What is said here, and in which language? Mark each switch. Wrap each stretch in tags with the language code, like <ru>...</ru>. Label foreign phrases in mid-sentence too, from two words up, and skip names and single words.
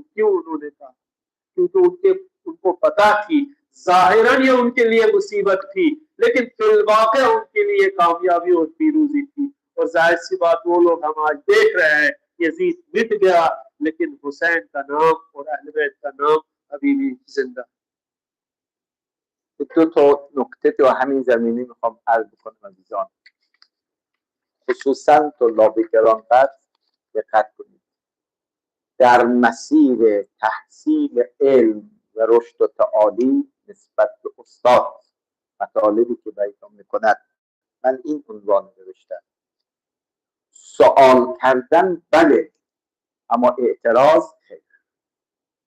<ur>کیوں انہوں نے کہا, کیونکہ ان کو پتا تھی ظاہراً یہ ان کے لیے مصیبت تھی لیکن فی الواقع ان کے لیے کامیابی اور پیروزی تھی. اور ظاہر سی بات وہ لوگ ہم آج دیکھ رہے ہیں یزید مٹ گیا لیکن حسین کا نام اور اہل بیت کا نام ابھی بھی زندہ.</ur> <fa>دو تا نکته تو همین زمینه میخوام عرض بکنم عزیزان, خصوصا طلاب گرانقدر دقت کنید. در مسیر تحصیل علم و رشد و تعالی نسبت به استاد مطالبی که بیان میکند من این عنوان نوشتم: سوال کردن بله اما اعتراض خیر.</fa>